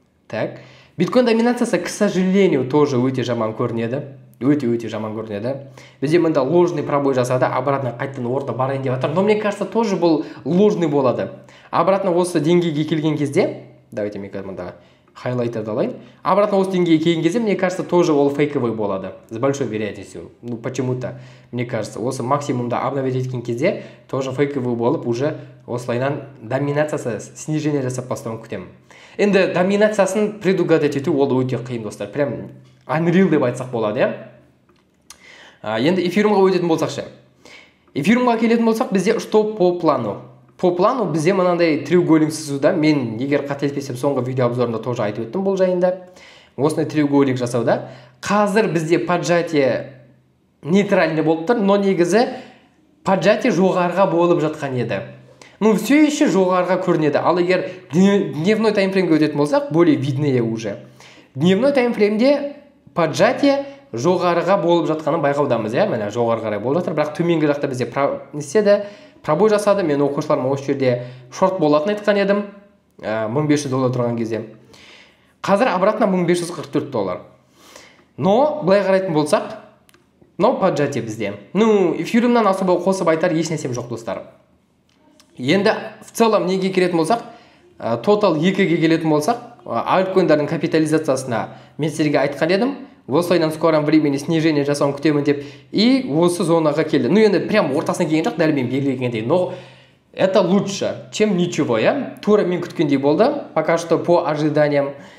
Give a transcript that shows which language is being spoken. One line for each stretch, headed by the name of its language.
Kazakh: Так. Биткоин доминациясы, к сожалению, тоже өте жаман көрінеді. Өте жаман көрінеді. Бізде мында ложный пробой жасады, обратно қайтадан орта барайын деп жатыр.
Russian: Но мне кажется,
Kazakh: тоже бұл ложный болады. Обратно осы деңгейге келген кезде, давайте мен қазір мында хайлайтерді алайын. Обратно осы деңгейге келген кезде, мне кажется, тоже ол фейковый болады.
Russian: С большой вероятностью.
Kazakh: Ну, почему-то, мне кажется, осы максимумда обновить еткен кезде, тоже фейковый болып, уже осылайнан доминациясы снижение жасап бастауын күтемін. Енді доминациясын предугадать ету ол өте қиын, достар. Прям unreal деп айтсақ болады, Енді эфирумға өтетін болсақшы. Эфирумға келетін болсақ, бізде
Russian: что по плану? По плану
Kazakh: бізде мынандай треугольник сызуда, мен егер қателеспесем соңғы видео обзорында тоже айтып өттім бұл жайында. Осындай треугольник жасауда. Қазір бізде поджатие нейтральный болып тұр, но негізі поджатие жоғарыға болып жатқан еді.
Russian: Ну, все еще
Kazakh: жоғарыға көрінеді. Ал егер дневной таймфреймге өтетін болсақ,
Russian: более виднее уже.
Kazakh: Дневной таймфреймде поджатие жоғарыға болып жатқанын байқаудамыз, Міне жоғары қарай болып жатыр, бірақ төменгі жақта бізде пробой жасады. Мен оқушыларыма осы жерде шорт болатын айтқан едім, $1500 тұрған кезде. Қазір обратно $1544. Но былай қарайтын болсақ, но поджатие бізде. Ну, эфирімнен особо қосып айтар ешнәрсем жоқ, достар. Енді в целом неге келетін болсақ, total 2-ге келетін болсақ, альткоиндардың капитализациясына мен сіздерге айтқан едім. Осылайнан скором времени снижение жасауын күтемін деп, и осы зонаға келді. Ну, енді прям ортасына келген жоқ, дәл мен белгілегендей.
Russian: Но это лучше, чем ничего,
Kazakh: Тура мен күткендей болды,
Russian: пока что по ожиданиям.